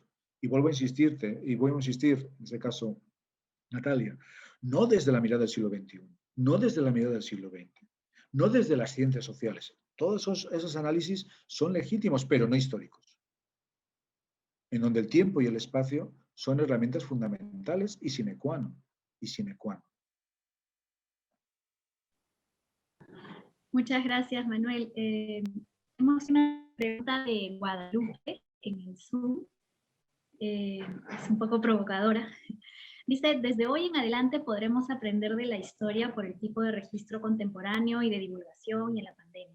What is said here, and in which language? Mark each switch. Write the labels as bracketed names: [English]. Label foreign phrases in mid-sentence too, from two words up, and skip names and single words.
[Spanish] Y vuelvo a insistir, en este caso, Natalia, no desde la mirada del siglo XXI, no desde la mirada del siglo XX, no desde las ciencias sociales, Todos esos análisis son legítimos, pero no históricos, en donde el tiempo y el espacio son herramientas fundamentales y [Latin] sine qua non. Y sine qua non. [Spanish] Muchas gracias, Manuel. Tenemos una pregunta de Guadalupe en el Zoom. Es un poco provocadora. Dice, desde hoy en adelante podremos aprender de la historia por el tipo de registro contemporáneo y de divulgación y en la pandemia.